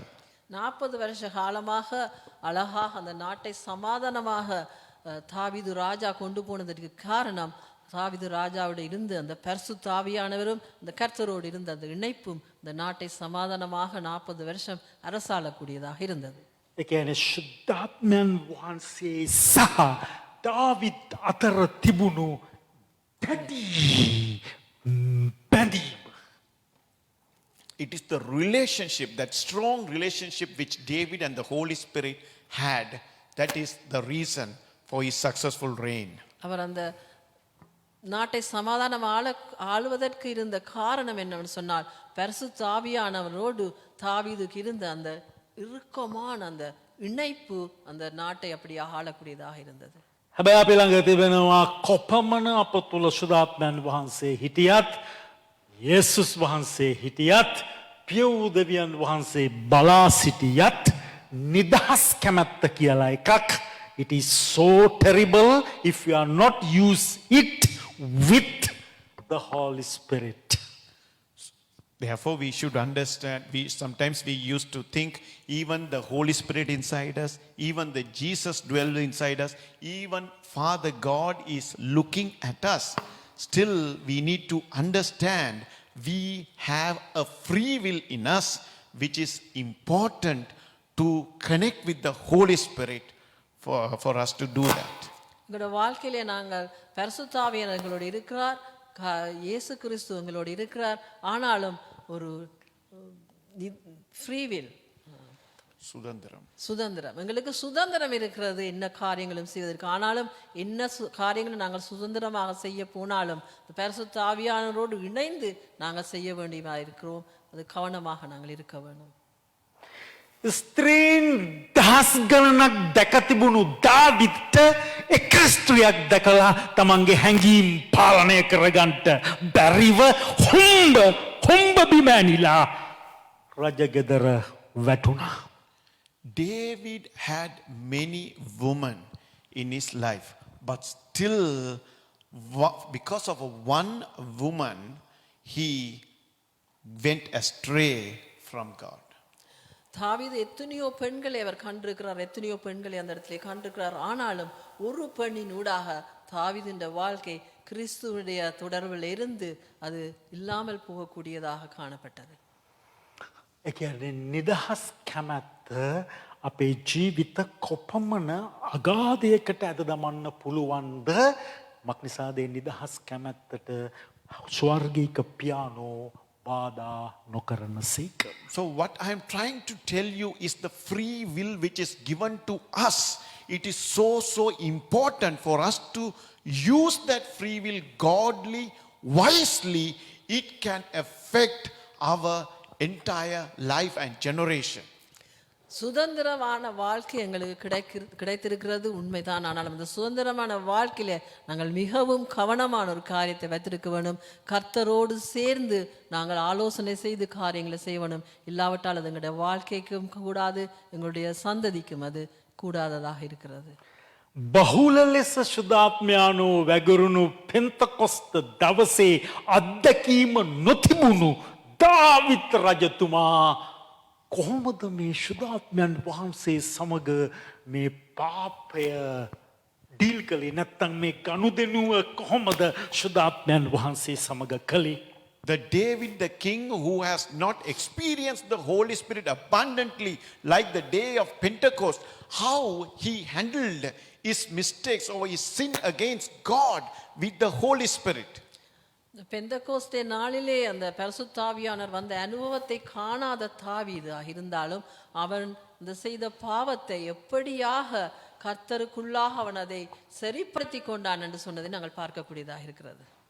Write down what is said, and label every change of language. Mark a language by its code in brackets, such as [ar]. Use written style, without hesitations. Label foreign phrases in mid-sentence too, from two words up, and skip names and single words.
[ta] 40 வருஷ காலமாக அழகாக அந்த நாட்டை சமாதானமாக தாவீது ராஜா கொண்டு போனதற்கு காரணம் தாவீது ராஜாவோடு இருந்து அந்த பரிசுத்த ஆவியானவரும் அந்த கர்த்தரோடு இருந்த அந்த இணைப்பும் இந்த நாட்டை சமாதானமாக 40 வருஷம் அரசாளக்கூடியதாக இருந்தது. [si] ඒ කියන්නේ ශුද්ධාත්මයන් වහන්සේ සහ දාවිත් අතර තිබුණු දැඩි බැඳීම. [en] It is the relationship, that strong relationship which David and the Holy Spirit had, that is the reason for his successful reign. [ta] அவர் அந்த நாட்டை சமாதானம் ஆளுவதற்கு இருந்த காரணம் என்னவென்று சொன்னால் பரிசுத்த ஆவியானவரோடு தாவீதுக்கு இருந்த அந்த இறுக்கமான அந்த இணைப்பு அந்த நாட்டை அப்படியே ஆளக்கூடியதாக இருந்தது. [si] හැබැයි අපි ළඟ තිබෙනවා කොපමණ අප තුළ ශුද්ධාත්මයන් වහන්සේ හිටියත් යේසුස් වහන්සේ හිටියත් පියව් දෙවියන් වහන්සේ බලා සිටියත් නිදහස් කැමැත්ත කියලා එකක්. [en] It is so terrible if you are not use it with the Holy Spirit. Therefore, we should understand, sometimes we used to think even the Holy Spirit inside us, even the Jesus dwells inside us, even Father God is looking at us. Still, we need to understand we have a free will in us, which is important to connect with the Holy Spirit for us to do that. [ta] எங்களோட வாழ்க்கையிலே நாங்கள் பரிசுத்த ஆவியானவர் எங்களோடு இருக்கிறார், இயேசு கிறிஸ்து எங்களோடு இருக்கிறார். ஆனாலும் ஒரு [en] free will, [ta] சுதந்திரம் எங்களுக்கு சுதந்திரம் இருக்கிறது என்ன காரியங்களும் செய்வதற்கு. ஆனாலும் என்ன காரியங்களும் நாங்கள் சுதந்திரமாக செய்ய போனாலும் பரிசுத்த ஆவியானவரோடு இணைந்து நாங்கள் செய்ய வேண்டியதாக இருக்கிறோம். அது கவனமாக நாங்கள் இருக்க வேண்டும். [si] ස්ත්‍රීන් දහස් ගණනක් දැක තිබුණු දාවිත්ට එක ස්ත්‍රියක් දැකලා තමන්ගේ හැඟීම් පාලනය කරගන්නට බැරිව හොම්බ බිමැනිලා රජගෙදර වැටුණා. [en] David had many women in his life, but still, because of one woman, he went astray from God. [ta] தாவீது எத்தனையோ பெண்களை அவர் கண்டிருக்கிறார், எத்தனையோ பெண்களை அந்த இடத்துல கண்டிருக்கிறார். ஆனாலும் ஒரு பெண்ணின் ஊடாக தாவீதின் வாழ்க்கை கிறிஸ்துவுடைய தொடர்பில் இருந்து அது இல்லாமல் போகக்கூடியதாக காணப்பட்டது. [si] ඒ කියන්නේ නිදහස් කැමැත්ත අපේ ජීවිත කොපමණ අගාධයකට ඇද දමන්න පුළුවන්ද? මක්නිසාද ඒ නිදහස් කැමැත්තට ස්වර්ගීක පියානෝ බාධා නොකරන සේක. [en] So what I am trying to tell you is the free will which is given to us. It is so important for us to use that free will godly, wisely. It can affect our entire life and generation. [ta] சுதந்திரமான வாழ்க்கை எங்களுக்கு கிடைத்திருக்கிறது உண்மைதான். ஆனால் அந்த சுதந்திரமான வாழ்க்கையில நாங்கள் மிகவும் கவனமான ஒரு காரியத்தை வைத்திருக்க வேண்டும். கர்த்தரோடு சேர்ந்து நாங்கள் ஆலோசனை செய்து காரியங்களை செய்ய வேண்டும். இல்லாவிட்டால் அது எங்களுடைய வாழ்க்கைக்கும் கூடாது, எங்களுடைய சந்ததிக்கும் அது கூடாததாக இருக்கிறது. [si] බහුල ලෙස ශුද්ධාත්මයානෝ වැගුරුණු පෙන්තකොස්ත දවසේ අත්දැකීම නොතිබුණු දාවිත් රජතුමා කොහොමද මේ ශුද්ධාත්මයන් වහන්සේ සමග මේ පාපය ඩීල් කළේ? නැත්තම් මේ ගනුදෙනුව කොහොමද ශුද්ධාත්මයන් වහන්සේ සමග කළේ? [en] The David, the king who has not experienced the Holy Spirit abundantly like the day of Pentecost, how he handled his mistakes or his sin against God with the Holy Spirit. [ta] பெந்தகோஸ்தே நாளிலே அந்த பரிசுத்த ஆவியானவர் வந்த அனுபவத்தை காணாத தாவீது இருந்தாலும் அவன் இந்த செய்த பாவத்தை எப்படியாக கர்த்தருக்குள்ளாக அவன் அதை சரிப்படுத்தி கொண்டான் என்று சொன்னதை நாங்கள் பார்க்கக்கூடியதாக இருக்கிறது.